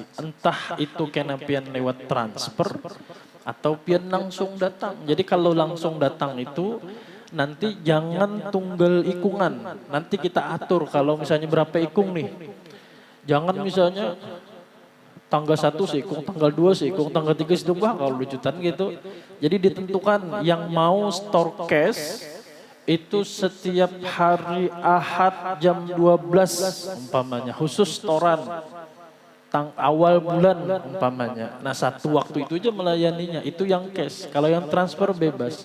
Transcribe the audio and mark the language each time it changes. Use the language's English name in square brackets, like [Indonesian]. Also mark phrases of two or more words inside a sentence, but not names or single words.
[Banjar] Entah itu karena pian lewat transfer atau pian langsung datang. Jadi kalau langsung datang itu nanti jangan tunggal ikungan. [Indonesian] Nanti kita atur kalau misalnya berapa ikung nih. Jangan misalnya tanggal 1 seikung, tanggal 2 seikung, tanggal 3 seikung, kalau lucutan gitu. Jadi ditentukan yang mau [English] store cash [Indonesian] itu setiap hari Ahad jam 12 umpamanya, khusus storan awal bulan umpamanya. Nah satu waktu itu aja melayaninya, itu yang cash. Kalau yang transfer bebas.